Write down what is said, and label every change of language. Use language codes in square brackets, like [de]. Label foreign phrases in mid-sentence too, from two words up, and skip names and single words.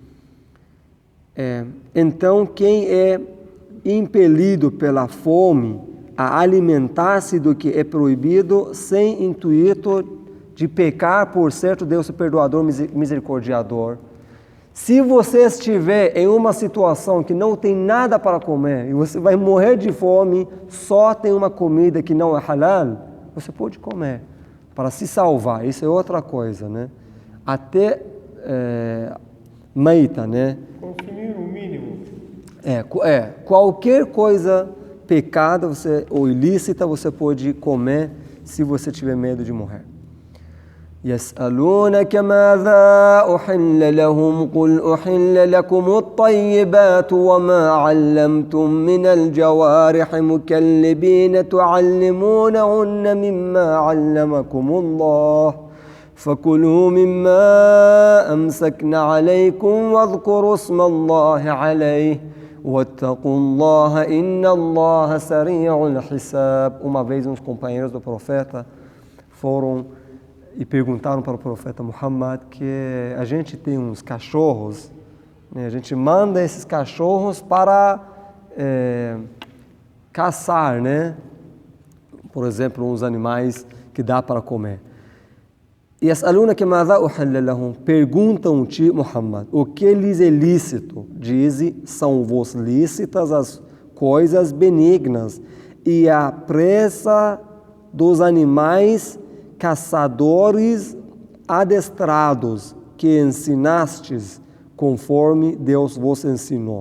[pt] Então, quem é impelido pela fome a alimentar-se do que é proibido, sem intuito de pecar, por certo Deus é perdoador, misericordiador. Se você estiver em uma situação que não tem nada para comer e você vai morrer de fome, só tem uma comida que não é halal, você pode comer para se salvar. Isso é outra coisa, né? Até meita, né? Consumir o mínimo. Qualquer coisa pecado ou ilícita você pode comer se você tiver medo de morrer. [ar] يسألونك ماذا أحل لهم قل أحل لكم الطيبات وما علمتم من الجوارح مكلبين تعلمونهن مما علمكم الله فكلوا مما أمسكن عليكم واذكروا اسم الله عليه واتقوا الله إن الله سريع الحساب. [pt] Uma vez uns companheiros do profeta foram e perguntaram para o profeta Muhammad que a gente tem uns cachorros, né? A gente manda esses cachorros para caçar, né? Por exemplo, uns animais que dá para comer. [ar] يسألونك ماذا أحل لهم. [pt] Perguntam-te, Muhammad, o que lhes é lícito? Dize, são-vos lícitas as coisas benignas e a presa dos animais caçadores adestrados que ensinastes conforme Deus vos ensinou.